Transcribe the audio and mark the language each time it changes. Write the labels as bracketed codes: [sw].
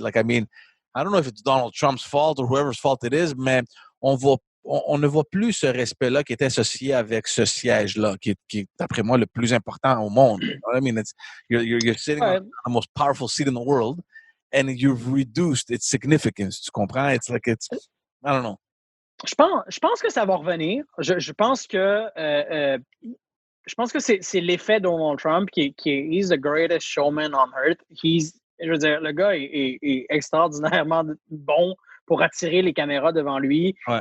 [en] Like, I mean, I don't know if it's Donald Trump's fault or whoever's fault it is, [fr] mais on ne voit plus ce respect-là qui est associé avec ce siège-là, qui est, d'après moi, le plus important au monde. [en] I mean, you're sitting on the most powerful seat in the world, and you've reduced its significance. [fr] Tu comprends? [en] It's like I don't know. [fr] Je pense que ça va revenir. Je pense que je pense que c'est l'effet Donald Trump qui est [en] he's the greatest showman on earth. [fr] Je veux dire, le gars est extraordinairement bon pour attirer les caméras devant lui. Ouais.